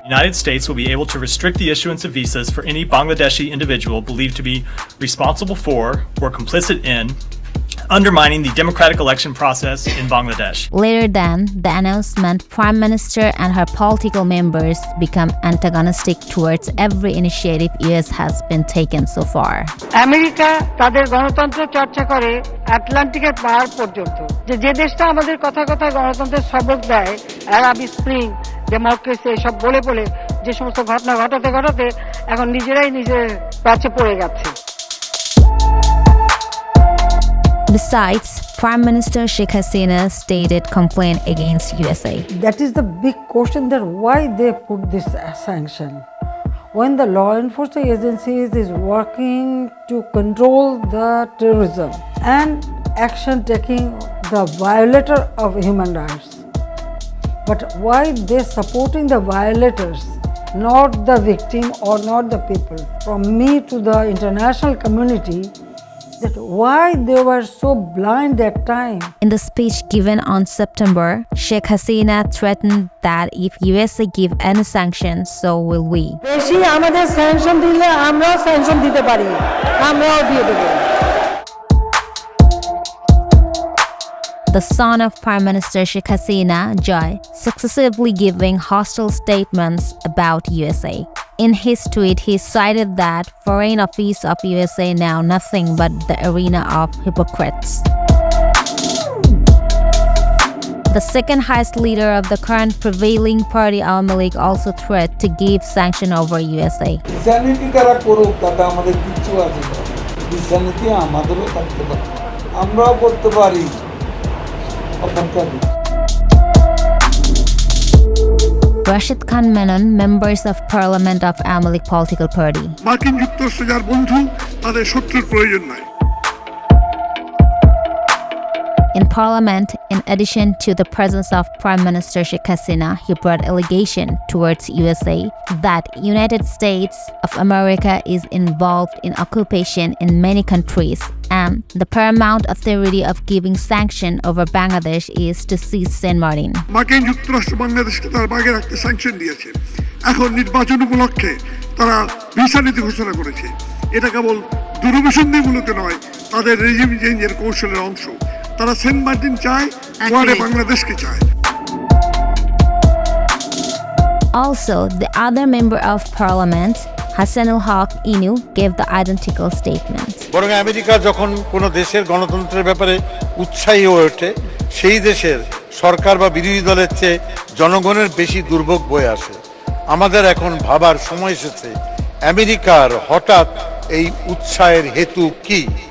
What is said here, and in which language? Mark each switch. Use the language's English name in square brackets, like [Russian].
[English] The United States will be able to restrict the issuance of visas for any Bangladeshi individual believed to be responsible for or complicit in undermining the democratic election process in Bangladesh. Later than the announcement, Prime Minister and her political members become antagonistic towards every initiative US has been taken so far. [Bangla] America তাদের গণতন্ত্র চর্চা করে আটলান্টিকের পাহাড় পর্যন্ত। যে দেশটা আমাদের কথা গণতন্ত্রের সবক দেয়, আরব স্প্রিং, ডেমোক্রেসি এসব বলে বলে যে সমস্ত ঘটনা ঘটাতে এখন নিজেরাই নিজের কাছে পড়ে গেছে। [English] Besides, Prime Minister Sheikh Hasina stated complaint against USA. That is the big question, that why they put this sanction. When the law enforcement agencies is working to control the terrorism and action taking the violator of human rights. But why they supporting the violators, not the victim or not the people? From me to the international community, that why they were so blind that time. In the speech given on September, Sheikh Hasina threatened that if USA give any sanctions, so will we. [Bangla] বেশি আমাদের sanction দিলে আমরাও sanction দিতে পারি, আমরাও দিয়ে দেব। [English] The son of Prime Minister Sheikh Hasina, Joy, successively giving hostile statements about USA. In his tweet, he cited that Foreign Office of USA now nothing but the arena of hypocrites. The second highest leader of the current prevailing party, Awami League, also threatened to give sanction over USA. [Bangla] বিশানীতি কারা করুক তাতে আমাদের কিচ্ছু আছে না, বিশানীতি আমাদেরও থাকতে পারে, আমরাও করতে পারি। [English] Rashid Khan Menon, members of Parliament of Awami League political party. [Bangla] মার্কিন যুক্তরাষ্ট্র যার বন্ধু তাদের শত্রুর প্রয়োজন নাই। [English] In Parliament, in addition to the presence of Prime Minister Sheikh Hasina, he brought allegation towards USA that United States of America is involved in occupation in many countries, and the paramount authority of giving sanction over Bangladesh is to seize Saint Martin. [Bangla] মার্কিন যুক্তরাষ্ট্র বাংলাদেশকে তার বাগে রাখতে sanction দিয়েছে। এখন নির্বাচন উপলক্ষে তারা ভিসা নীতি ঘোষণা করেছে। এটা কেবল দূরভিসন্ধিমূলক নয়, তাদের রেজিম চেঞ্জের কৌশলের অংশ। তারা সেন্ট মার্টিন চায়, ওয়ারে বাংলাদেশকে চায়। [English] Also, the other member of parliament, Hassanul Haq Inu, gave the identical statement. [Bangla] বরং আমেরিকা যখন কোনো দেশের গণতন্ত্রের ব্যাপারে উৎসাহী হয়ে ওঠে, সেই দেশের সরকার বা বিরোধী দলের চেয়ে জনগণের বেশি দুর্ভোগ বয়ে আসে। আমাদের এখন ভাবার সময় এসেছে, আমেরিকার হঠাৎ এই উৎসাহের হেতু কি?